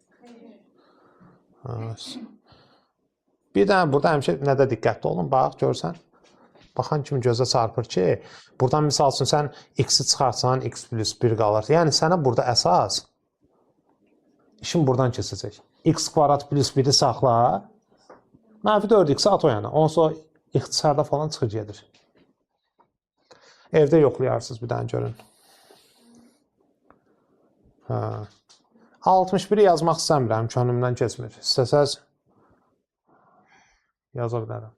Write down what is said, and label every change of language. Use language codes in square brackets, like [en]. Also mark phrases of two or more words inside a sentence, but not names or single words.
[az] Bir dənə burada həmişə nədə diqqətli olun, bax, görsən. Baxan kimi gözə çarpır ki, buradan misal üçün sən x-i çıxarsan, x plus 1 qalır. Yəni, sənə burada əsas işin buradan keçəcək. X kvadrat plus 1'i saxla, mənfi 4x-i at o yana. Ondan sonra ixtisarda falan çıxır gedir. Evdə yoxlayarsınız bir dənə görün. 61'i yazmaq istəmirəm, könlümdən keçmir. İstəsəz yaza bilərəm.